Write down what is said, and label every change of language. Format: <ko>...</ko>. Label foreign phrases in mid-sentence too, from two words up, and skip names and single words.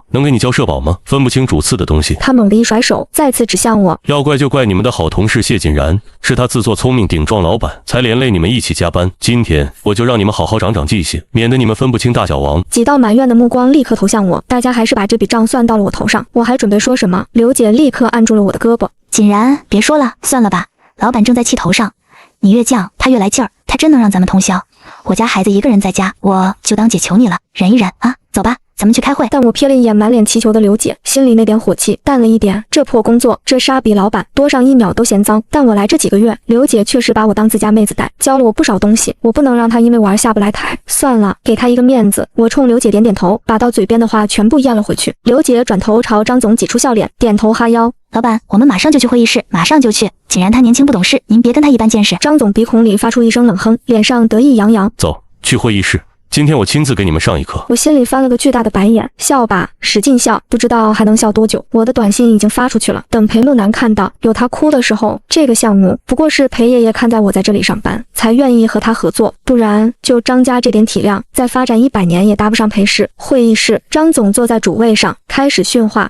<zh>能給你交社保嗎？分不清主次的東西。他猛地一甩手，再次指向我。要怪就怪你們的好同事謝景然，是他自作聰明頂撞老闆，才連累你們一起加班。今天我就讓你們好好長長記性，免得你們分不清大小王。幾道埋怨的目光立刻投向我，大家還是把這筆賬算到了我頭上。我還準備說什麼，劉姐立刻按住了我的胳膊。景然，別說了，算了吧，老闆正在气頭上，你越犟他越來勁兒，他真能讓咱們通宵。我家孩子一個人在家，我就當姐求你了，忍一忍啊，走吧， 咱們去開會。但我瞥了一眼滿臉祈求的劉姐，心裡那點火氣淡了一點。這破工作，這沙比老板多上1秒都嫌髒。但我來這幾個月，劉姐確實把我當自家妹子帶，教了我不少東西，我不能讓她因為我而下不来台。算了，給她一個面子。我冲刘姐點點頭，把到嘴邊的話全部咽了回去。刘姐轉頭朝張總擠出笑臉，點頭哈腰。老板，我們馬上就去會議室，馬上就去。景然他年輕不懂事，您別跟他一般見識。張總鼻孔裡發出一聲冷哼，臉上得意洋洋。走，去会議室。今天我親自給你們上一課。我心裡翻了個巨大的白眼，笑吧，使勁笑，不知道還能笑多久。我的短信已經發出去了，等裴木南看到，有他哭的時候。這個項目不過是裴爺爺看在我在這裡上班，才願意和他合作，不然就張家這點體量，再發展100年也搭不上裴氏。會議室，張總坐在主位上，開始訓話。</zh>